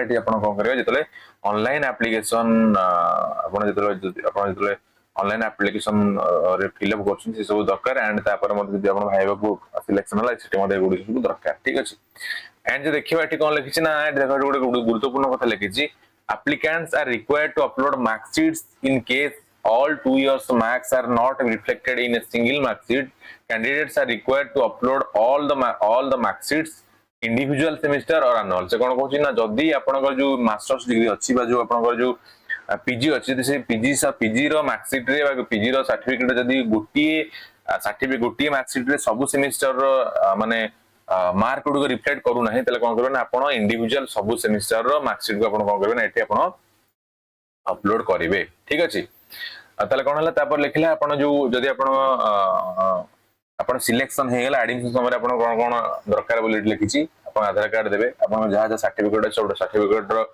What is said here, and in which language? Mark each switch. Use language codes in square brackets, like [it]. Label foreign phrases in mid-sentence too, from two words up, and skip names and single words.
[or] ଏଇଠି ଆପଣ କଣ କରିବେ ଯେତେଲେ [en] online application [or] ଆପଣ ଯେତେଲେ [en] online application [or] ରେ ଫିଲଅପ କରିଛନ୍ତି ସେ ସବୁ ଦରକାର ଏଣ୍ଡ ତାପରେ ମଧ୍ୟରେ ଯଦି ଆପଣ ଭାଇବା କୁ ସିଲେକସନ ହେଲା ସେଠି ମଧ୍ୟରେ ଗୁଡ଼ିକ ସବୁ ଦରକାର ଠିକ ଅଛି ଏଣ୍ଡ ଯେ ଦେଖିବା ଏଇଠି କଣ ଲେଖିଛି ନା ଏଇଠି ଦେଖା ଗୋଟେ ଗୁରୁତ୍ୱପୂର୍ଣ୍ଣ କଥା ଲେଖିଛି [en] applicants are required to upload mark sheets in case all 2 years marks are not reflected in a single mark sheet. Candidates are required to upload all the mark sheets individual semester or annual. [or] ସେ କଣ କହୁଛି ନା ଯଦି ଆପଣଙ୍କର ଯେଉଁ [en] masters degree [or] ଅଛି ବା ଯେଉଁ ଆପଣଙ୍କର ଯେଉଁ ପିଜି ଅଛି ସେ ପିଜି ର [en] mark sheet [or] ରେ ବା ପିଜି ର ସର୍ଟିଫିକେଟ ଯଦି ଗୋଟିଏ [en] mark sheet [or] ରେ ସବୁ ସେମିଷ୍ଟର ର ମାନେ ମାର୍କ ଗୁଡ଼ିକୁ ରିଫ୍ଲେକ୍ଟ କରୁ ନାହିଁ ତେବେ କଣ କରିବେ ନା ଆପଣ ଇଣ୍ଡିଭିଜୁଆଲ ସବୁ ସେମିଷ୍ଟର ର ମାର୍କସିଟ କୁ ଆପଣ କଣ କରିବେ ନା ଏଠି ଆପଣ ଅପଲୋଡ କରିବେ ଠିକ ଅଛି ତେବେ କଣ ହେଲା ତାପରେ ଲେଖିଲା ଆପଣ ଯେଉଁ ଯଦି ଆପଣ ସିଲେକସନ ହେଇ ଗଲା ଏଡମିସନ ସମୟ ଆପଣ କଣ କଣ ଦରକାର ବୋଲି ଲେଖିଛି ଆପଣ ଆଧାର କାର୍ଡ ଦେବେ ଆପଣ ଯାହା ସର୍ଟିଫିକେଟ ଅଛି ଓଡ଼ ସର୍ଟିଫିକେଟ ର